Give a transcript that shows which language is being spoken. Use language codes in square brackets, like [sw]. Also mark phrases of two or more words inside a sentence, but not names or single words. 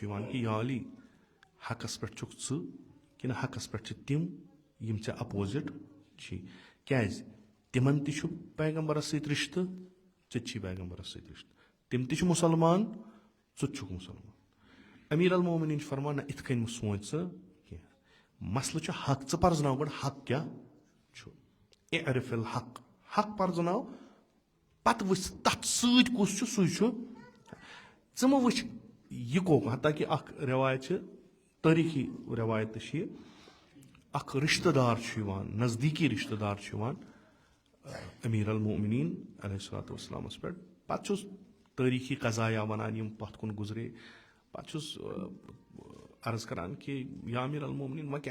[ks] یِوان کہِ یا علی حقس پٮ۪ٹھ چھُکھ ژٕ کِنہٕ حقس پٮ۪ٹھ چھِ تِم یِم ژےٚ اپوزِٹ چھی کیازِ تِمن تہِ چھُ پیغمبرس سۭتۍ رِشتہٕ ژےٚ تہِ چھی پیغمبرس سۭتۍ رِشتہٕ تِم تہِ چھِ مُسلمان ژٕ تہِ چھُکھ مُسلمان امیٖر المومنیٖن چھُ فرمان نہ یِتھ کٔنۍ مہٕ سونٛچ ژٕ کینٛہہ مسلہٕ چھُ حق ژٕ پرزناو گۄڈٕ حق کیاہ چھُ [ar] اعرف الحق [ks] حق پرزناو پتہٕ وٕچھ تتھ سۭتۍ کُس چھُ سُے چھُ ژٕ مہٕ وٕچھ یہِ کۄکھ حتاکہِ اکھ رٮ۪وایت چھِ تٲریٖخی رٮ۪وایت تہِ چھِ یہِ اکھ رِشتہٕ دار چھُ یِوان نزدیٖکی رِشتہٕ دار چھُ یِوان امیٖر المومنیٖن [ar] علیہ الصلوۃ والسلامس [ks] پٮ۪ٹھ پتہٕ چھُس تٲریٖخی قضایا ونان یِم پتھ کُن گُزرے پتہٕ چھُس عرض کران کہِ یا امیٖر المومنیٖن وۄنۍ